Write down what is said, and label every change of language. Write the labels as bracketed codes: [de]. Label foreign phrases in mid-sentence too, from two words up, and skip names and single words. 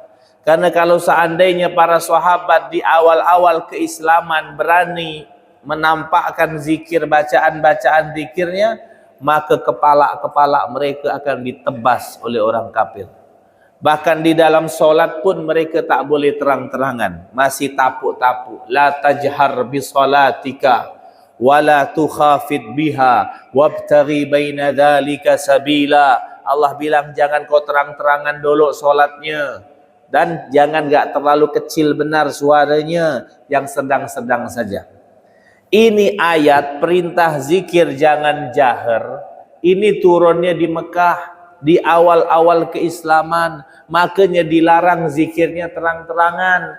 [id] Karena kalau seandainya para sahabat di awal-awal keislaman berani menampakkan zikir, bacaan-bacaan zikirnya, maka kepala-kepala mereka akan ditebas oleh orang kafir. Bahkan di dalam solat pun mereka tak boleh terang-terangan, masih tapuk-tapuk. [ar] لا تجهر بصلاتك ولا تخافت بها وابتغ بين ذلك سبيلا. [id] Allah bilang jangan kau terang-terangan dulu solatnya, dan jangan enggak terlalu kecil benar suaranya, yang sedang-sedang saja. Ini ayat perintah zikir jangan jahar, ini turunnya di Mekah di awal-awal keislaman, makanya dilarang zikirnya terang-terangan.